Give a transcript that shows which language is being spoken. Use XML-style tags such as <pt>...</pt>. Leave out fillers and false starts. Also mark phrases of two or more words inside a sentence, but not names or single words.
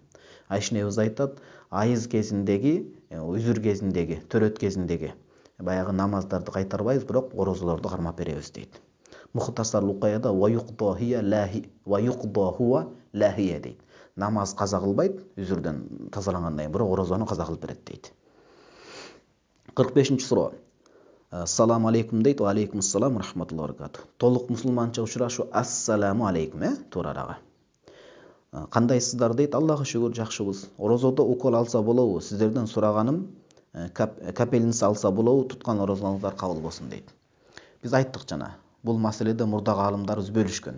<ky>Айша энебиз айтат, айыз кезиндеги, үзүр кезиндеги, төрөт кезиндеги баягы намаздарды кайтарбайбыз, бирок орозолорду кармап беребиз дейт. Мухтасар Лукаяда</ky> <ar>ويقضي هو لاحقا</ar> <ky>дейт. Намаз каза кылбайт, үзүрдөн тазалангандан кийин, бирок орозону каза кылып берет дейт. 45-нчи суроо.</ky> <ar>السلام عليكم</ar> <ky>дейт,</ky> <ar>وعليكم السلام ورحمة الله وبركاته.</ar> <ky>Толук мусулманча учурашуу</ky> <ar>السلام عليكم,</ar> <ky>туурарага. Кандайсыздар дейт, Аллага шүгүр жакшыбыз. Орозодо укол алса болобу? Сиздерден сураганым, капельница алса болобу? Туткан орозоңуздар кабыл болсун дейт. Биз айттык жана, бул маселеде мурдагы алымдарыбыз бөлүшкөн.</ky>